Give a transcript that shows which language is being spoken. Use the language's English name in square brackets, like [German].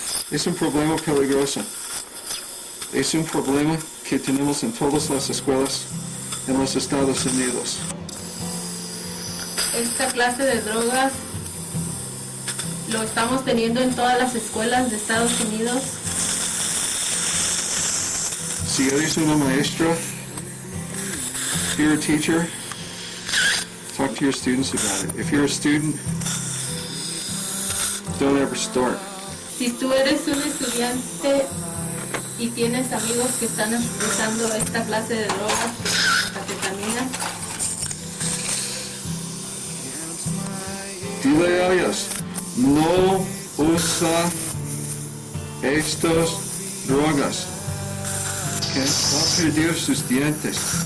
[Spanish] Es un problema peligroso. Es un problema que tenemos en todas las escuelas en los Estados Unidos. Esta clase de drogas lo estamos teniendo en todas las escuelas de Estados Unidos. Si eres una maestra, [English] if you're a teacher, talk to your students about it. If you're a student, don't ever start. [Spanish] Si tú eres un estudiante y tienes amigos que están usando esta clase de drogas, anfetamina, dile a ellos, no usa estas drogas, que va a perder sus dientes.